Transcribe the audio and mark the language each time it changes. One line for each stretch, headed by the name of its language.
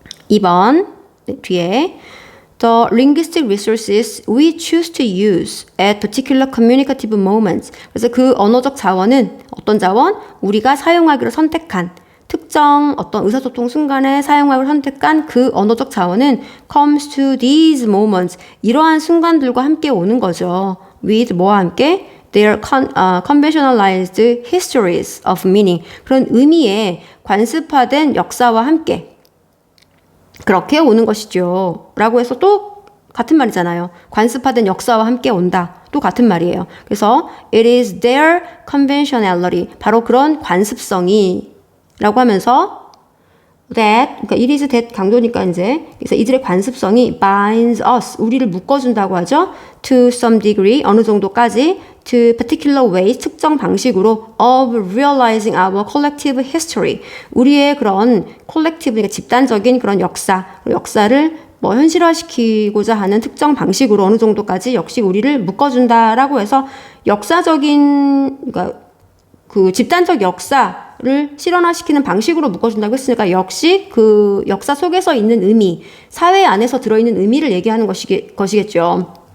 Korean: 2번 뒤에
English: The linguistic resources we choose to use at particular communicative moments.
Korean: 그래서 그 언어적 자원은 어떤 자원? 우리가 사용하기로 선택한 특정 어떤 의사소통 순간에 사용하기로 선택한 그 언어적 자원은
English: comes to these moments.
Korean: 이러한 순간들과 함께 오는 거죠. with 뭐와 함께?
English: Their conventionalized histories of meaning.
Korean: 그런 의미의 관습화된 역사와 함께 그렇게 오는 것이죠. 라고 해서 또 같은 말이잖아요. 관습화된 역사와 함께 온다. 또 같은 말이에요. 그래서
English: it is their conventionality.
Korean: 바로 그런 관습성이 라고 하면서 that, 그러니까
English: it is that
Korean: 강조니까 이제 그래서 이들의 관습성이
English: binds us,
Korean: 우리를 묶어준다고 하죠.
English: to some degree,
Korean: 어느 정도까지
English: to particular ways,
Korean: 특정 방식으로
English: of realizing our collective history,
Korean: 우리의 그런 collective, 그러니까 집단적인 그런 역사를 뭐 현실화시키고자 하는 특정 방식으로 어느 정도까지 역시 우리를 묶어준다라고 해서 역사적인, 그러니까 그 집단적 역사를 실현화시키는 방식으로 묶어준다고 했으니까 역시 그 역사 속에서 있는 의미, 사회 안에서 들어있는 의미를 얘기하는 것이겠죠.